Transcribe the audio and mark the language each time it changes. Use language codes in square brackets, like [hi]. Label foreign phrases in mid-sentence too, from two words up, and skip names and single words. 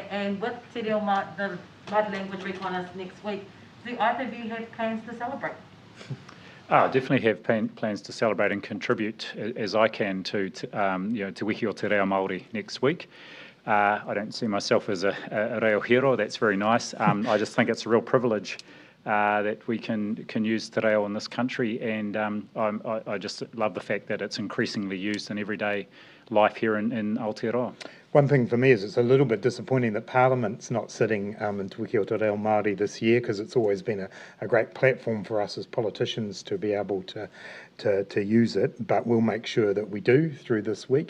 [en] And with [mi] Te Reo Māori, [en] the Māori language week on us next week, do either of you have plans to celebrate? I definitely have plans to celebrate and contribute as I can to Wiki o Te Reo Māori next week. I don't see myself as a reo hero. That's very nice. I just think it's a real privilege that we can use [mi] te reo [en] in this country, and I just love the fact that it's increasingly used in everyday life here in Aotearoa. One thing for me is it's a little bit disappointing that Parliament's not sitting in Te Wiki o Te Reo Māori this year, because it's always been a great platform for us as politicians to be able to use it, but we'll make sure that we do through this week.